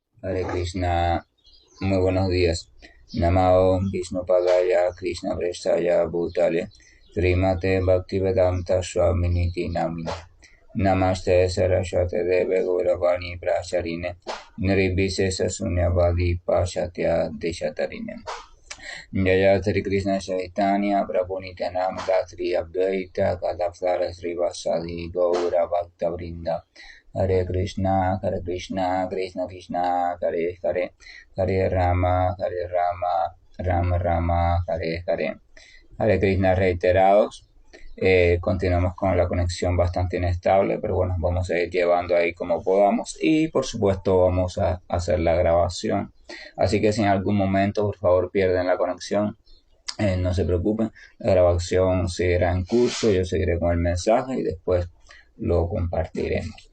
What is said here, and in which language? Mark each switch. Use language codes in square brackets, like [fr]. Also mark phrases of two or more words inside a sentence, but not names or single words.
[sa] Hare Krishna, [es] muy buenos días. [sa] Namo Vishnu Padaya Krishna Prestaya Bhutale Srimate Bhaktivedanta Swaminiti Namine Namaste Saraswate Deve Gauravani Pracharine Nirvishesha Sunyavadi Pashatya Deshatarine Jaya Sri Krishna Chaitanya Prabhu Nityananda Sri Advaita Gadadhara Srivasadi Gaura Bhakta Vrinda Hare Krishna, Krishna Krishna, Hare Hare, Hare Rama, Rama Rama, Hare Hare. Hare Krishna reiterados. [es] Continuamos con la conexión bastante inestable, pero bueno, vamos a ir llevando ahí como podamos y por supuesto vamos a hacer la grabación. Así que si en algún momento por favor pierden la conexión, no se preocupen, la grabación seguirá en curso, yo seguiré con el mensaje y después lo compartiremos.